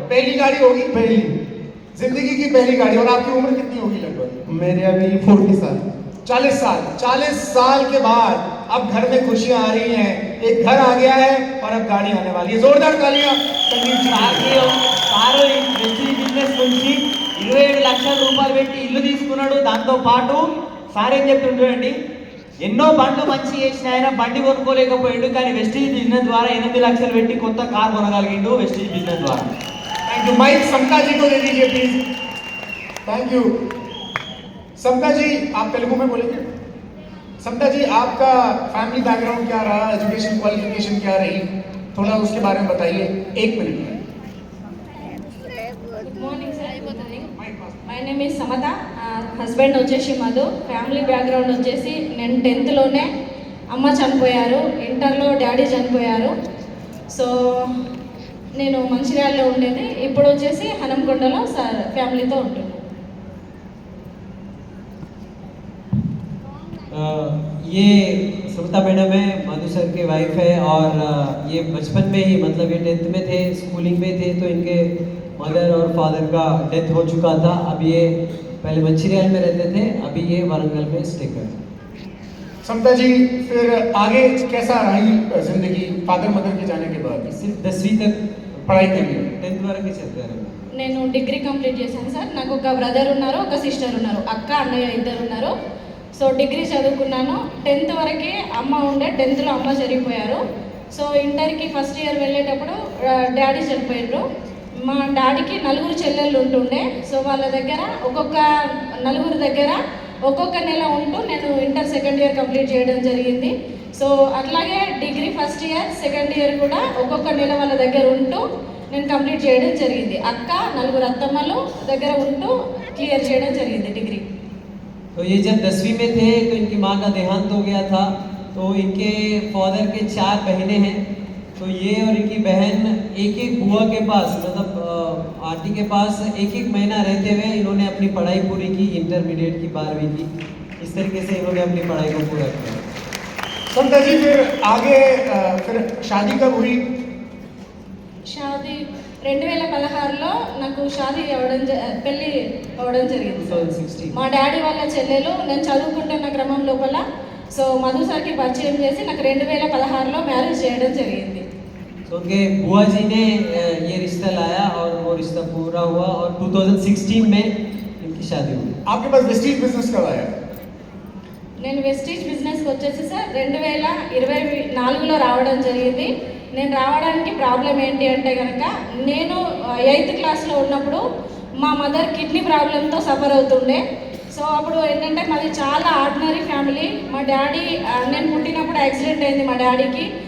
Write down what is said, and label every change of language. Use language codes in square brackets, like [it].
[hi] पहली गाड़ी होगी, पहली। जिंदगी की पहली गाड़ी। और आपकी उम्र कितनी होगी लगभग? मेरे अभी 40 साल। 40 साल। 40 साल के बाद अब घर में खुशियां आ रही हैं, एक घर आ गया है और अब गाड़ी आने वाली है। जोरदार तालियां संदीप जी के लिए। [te] సారు ఈ వెస్టీజ్ బిజినెస్ నుంచి 27 లక్షల రూపాయలు పెట్టి ఇల్లు తీసుకున్నాడు. దాంతో పాటు సార్ ఏం చెప్తుంటాడండి, ఎన్నో బండ్లు మంచి చేసిన ఆయన బండి కొనుక్కోలేకపోయాడు, కానీ వెస్టీజ్ బిజినెస్ ద్వారా 8 లక్షలు పెట్టి కొత్త కార్ కొనగలిగిండు వెస్టీజ్ బిజినెస్ ద్వారా. [en] Thank you. [hi] माइक समता जी को दे दीजिए प्लीज। [en] Thank you. [hi] समता जी आप तेलुगु में बोलेंगे। समता जी आपका फैमिली बैकग्राउंड क्या रहा, एजुकेशन क्वालिफिकेशन क्या रही, थोड़ा उसके बारे में बताइए 1 मिनट में। [te] గుడ్ మార్నింగ్ సార్, అయిపోతుంది. [hi] Mic pass. [en] my name is [te] Samata. Husband వచ్చేసి మధు. ఫ్యామిలీ బ్యాక్గ్రౌండ్ వచ్చేసి నేను 10th అమ్మ చనిపోయారు, ఇంటర్లో డాడీ చనిపోయారు. సో నేను మంచిర్యాలలో ఉండేది, ఇప్పుడు వచ్చేసి హనంకొండలో సార్ ఫ్యామిలీతో ఉంటున్నాను. [hi] ये समता मैडम है, मधु सर के वाइफ है, और ये बचपन में ही मतलब ये 10th में थे, स्कूलिंग में थे, तो इनके मदर और फादर का डेथ हो चुका था। अब ये पहले मंचिरियल में रहते थे, अभी ये वारंगल में स्टे करते हैं। समता जी फिर आगे कैसा रही जिंदगी फादर मदर के जाने के बाद? सिर्फ 10वीं तक पढ़ाई के लिए 10th वరకు ही चलते रहे। [te] నేను డిగ్రీ కంప్లీట్ చేశాను సార్. నాకు ఒక బ్రదర్ ఉన్నారు, ఒక సిస్టర్ ఉన్నారు, అక్క అన్నయ్య ఇద్దరు ఉన్నారు. సో డిగ్రీ చదువుకున్నాను. 10th వరకే అమ్మ ఉండే, 10thలో అమ్మ చనిపోయారు. సో ఇంటర్కి ఫస్ట్ ఇయర్ వెళ్ళేటప్పుడు డాడీ చనిపోయారు. మా డాడీకి 4 చెల్లెళ్ళు ఉంటుండే. సో వాళ్ళ దగ్గర నలుగురు దగ్గర ఒక్కొక్క నెల ఉంటూ నేను ఇంటర్ సెకండ్ ఇయర్ కంప్లీట్ చేయడం జరిగింది. సో అట్లాగే degree first year second year కూడా ఒక్కొక్క నెల వాళ్ళ దగ్గర ఉంటూ నేను కంప్లీట్ చేయడం జరిగింది. అక్క 4 అత్తమ్మలు దగ్గర ఉంటూ క్లియర్ చేయడం జరిగింది డిగ్రీ. [hi] तो ये जब 10वीं में थे तो इनकी माँ का देहांत हो गया था, तो इनके फादर के 4 बहनें हैं, तो ये और इनकी बहन एक बुआ के पास मतलब आंटी के पास एक महीना रहते हुए इन्होंने अपनी पढ़ाई पूरी की, इंटरमीडिएट की 12वीं की। इस तरीके से इन्होंने अपनी पढ़ाई को पूरा किया। समता जी फिर आगे फिर शादी कब हुई? [te] షాదీ 2016లో నాకు షాదీ పెళ్ళి అవ్వడం జరిగింది. 2016 మా డాడీ వాళ్ళ చెల్లెలు నేను చదువుకుంటున్న క్రమం లోపల సో మధు సార్కి పరిచయం చేసి నాకు 2016లో మ్యారేజ్ చేయడం జరిగింది. [hi] तो उनके बुआ जी ने ये रिश्ता लाया और वो रिश्ता पूरा हुआ और 2016 में इनकी शादी हुई। आपके पास वेस्टीज बिजनेस कब आया? [te] నేను వెస్టీజ్ బిజినెస్కి వచ్చేసి సార్ 2024లో రావడం జరిగింది. నేను రావడానికి ప్రాబ్లం ఏంటి అంటే కనుక నేను 8th క్లాస్లో ఉన్నప్పుడు మా మదర్ కిడ్నీ ప్రాబ్లంతో సఫర్ అవుతుండే. సో అప్పుడు ఏంటంటే మాది చాలా ఆర్డినరీ ఫ్యామిలీ. మా డాడీ నేను పుట్టినప్పుడు యాక్సిడెంట్ అయింది మా డాడీకి.